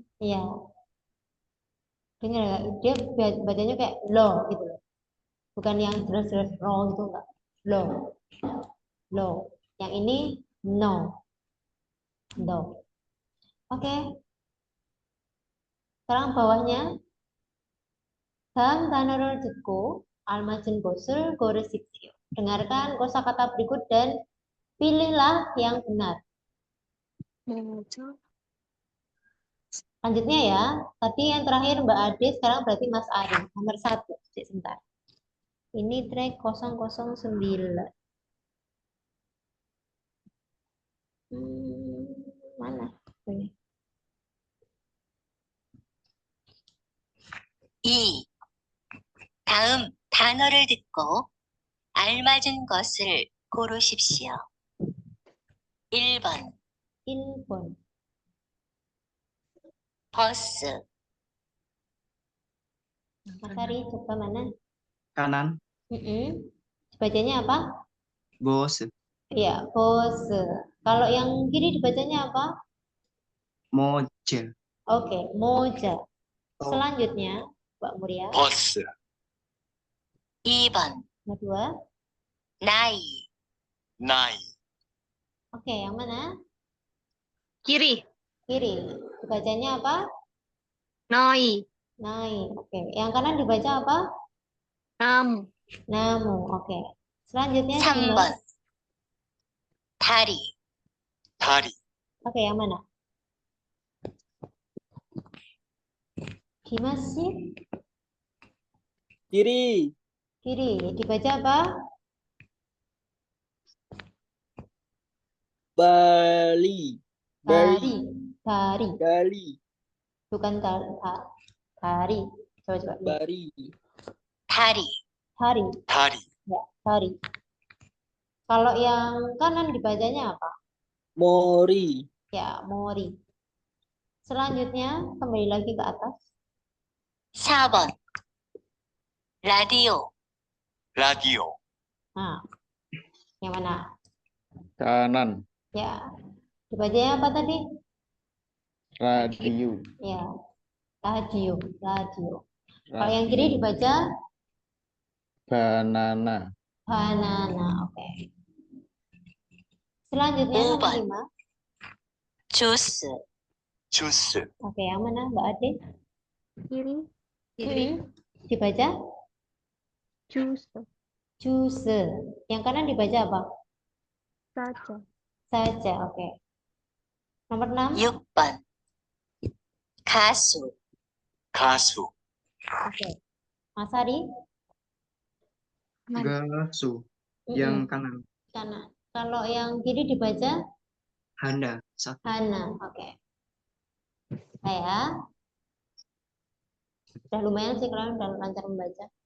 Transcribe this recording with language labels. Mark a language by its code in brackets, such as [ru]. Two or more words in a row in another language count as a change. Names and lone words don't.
[id] Iya. Dengar nggak? Dia bacanya kayak lo gitu loh. Bukan yang jelas-jelas ro gitu enggak. Lo. Lo. Yang ini no. No. Oke. Sekarang bawahnya. [ko] 다음 단어를 듣고 알맞은 곳을 고르십시오. [id] Dengarkan kosakata berikut dan pilihlah yang benar. Lanjutnya ya. Tadi yang terakhir Mbak Ade, sekarang berarti Mas Ari. Nomor 1. Sebentar. Ini track 009. Mana? Oh, ini. 2. [ko] 다음 단어를 듣고 알맞은 것을 고르십시오. 1번 1번. 버스, [id] Mas Ari, coba mana? Kanan. Bacanya apa? Bos. Iya, pose. Kalau yang kiri dibacanya apa? Moja. Oke, moja. Selanjutnya, Mbak Muria. [ko] 버스, 2번 [id] Nomor 2. [ko] 나이, 나이, [id] Oke, yang mana? Kiri. Kiri. Dibacanya apa? Noi. Naik. Oke. Yang kanan dibaca apa? Namu. Namu. Oke. Selanjutnya [ko] 3번 [id] Dimas. [ko] 다리, 다리, [id] Oke, yang mana? Dimas sih? Kiri. Kiri. Dibaca apa? Bali. Dari. Dari. Bali. Bukan dari. Coba. Bari. [ko] 다리, [id] Hari. [ko] 다리, [id] Ya, hari. Kalau yang kanan dibacanya apa? Mori. Ya, mori. Selanjutnya, kembali lagi ke atas. [ko] 4번 라디오, 라디오, [id] Nah, yang mana? Kanan. Ya, dibacanya apa tadi? Radio. Ya, radio. Radio. Kalau yang kiri dibaca Banana. banana. Oke. Selanjutnya nomor [ko] 5번 [id] 5. [ko] 주스, 주스, [id] Oke, yang mana Mbak Ade? Kiri. Dibaca Jus. juice. Yang kanan dibaca apa? Saja. Saja. Oke. Nomor 6. [ko] 6번 가수, 가수, [id] Oke. Mas Ari? Gasu. Mm-mm. Yang kanan. Kanan. Kalau yang kiri dibaca Hana. 1. Hana. Oke. Saya udah lumayan sih kalian udah lancar membaca.